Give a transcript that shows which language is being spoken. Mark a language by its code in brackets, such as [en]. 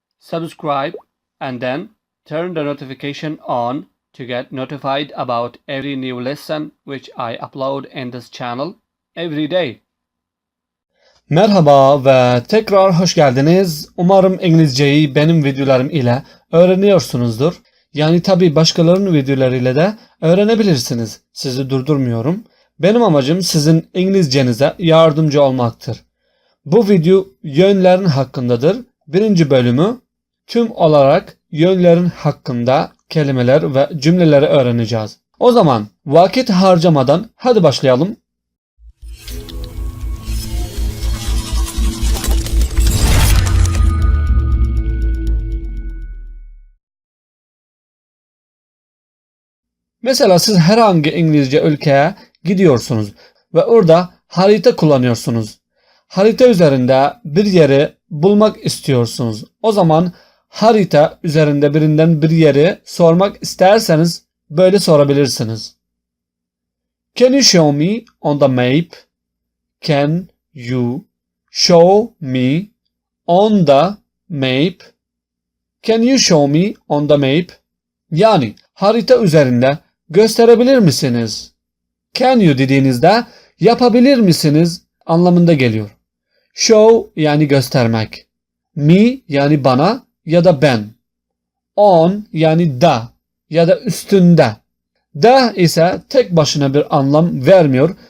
[en] subscribe, and then turn the notification on to get notified about every new lesson which I upload in this channel every day. [tr] Merhaba ve tekrar hoş geldiniz. Umarım İngilizceyi benim videolarım ile öğreniyorsunuzdur. Yani tabii başkalarının videolarıyla da öğrenebilirsiniz. Sizi durdurmuyorum. Benim amacım sizin İngilizcenize yardımcı olmaktır. Bu video yönlerin hakkındadır. Birinci bölümü tüm olarak yönlerin hakkında kelimeler ve cümleleri öğreneceğiz. O zaman vakit harcamadan hadi başlayalım. Mesela siz herhangi İngilizce ülkeye gidiyorsunuz ve orada harita kullanıyorsunuz. Harita üzerinde bir yeri bulmak istiyorsunuz. O zaman harita üzerinde birinden bir yeri sormak isterseniz böyle sorabilirsiniz. [en] Can you show me on the map? Can you show me on the map? Can you show me on the map? [tr] Yani harita üzerinde gösterebilir misiniz? [en] Can you [tr] dediğinizde yapabilir misiniz anlamında geliyor. Show yani göstermek. Me yani bana ya da ben. On yani da ya da üstünde. Da ise tek başına bir anlam vermiyor.